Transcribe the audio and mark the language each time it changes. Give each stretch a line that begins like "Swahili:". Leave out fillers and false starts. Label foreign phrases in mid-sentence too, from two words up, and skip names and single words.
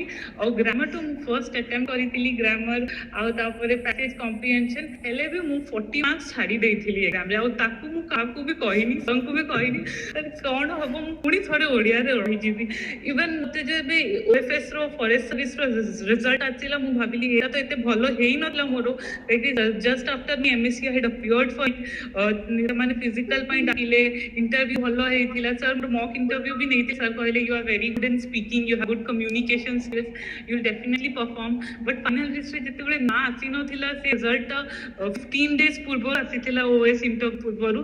Odia: ଆଉ ଗ୍ରାମର ତ ମୁଁ
English: first attempt
Odia: କରିଥିଲି ଗ୍ରାମର, ଆଉ ତାପରେ
English: passage comprehension,
Odia: ହେଲେ ବି ମୁଁ 40 ମାର୍କସ ଛାଡ଼ି ଦେଇଥିଲି ଏକ୍ଜାମ୍ରେ। ଆଉ ତାକୁ ମୁଁ କାହାକୁ ବି କହିନି, ସାର୍ଙ୍କୁ ବି କହିନି, କ'ଣ ହବ ମୁଁ ପୁଣି ଥରେ ଓଡ଼ିଆରେ ରହିଯିବି। ଇଭେନ୍ ମୋତେ ଯେବେ OFSର
English: forest service
Odia: ରେଜଲ୍ଟ ଆସିଲା, ମୁଁ ଭାବିଲି ଏଇଟା ତ ଏତେ ଭଲ ହେଇନଥିଲା ମୋର,
English: just after me MSc I had appeared for it,
Odia: ସେମାନେ ଫିଜିକାଲ ପାଇଁ ଡାକିଲେ, ଇଣ୍ଟରଭ୍ୟୁ ଭଲ ହେଇଥିଲା, ସାର୍
English: mock interview
Odia: ବି ନେଇଥିଲେ, ସାର୍ କହିଲେ
English: you are very good in speaking, you have good communication skills, you will definitely perform.
Odia: ବଟ୍
English: final list
Odia: ଯେତେବେଳେ ନା ଆସିନଥିଲା, ସେ ରେଜଲ୍ଟଟା 15 ଡେଜ୍ ପୂର୍ବରୁ ଆସିଥିଲା, OS ଇଣ୍ଟରଭ୍ୟୁ ପୂର୍ବରୁ।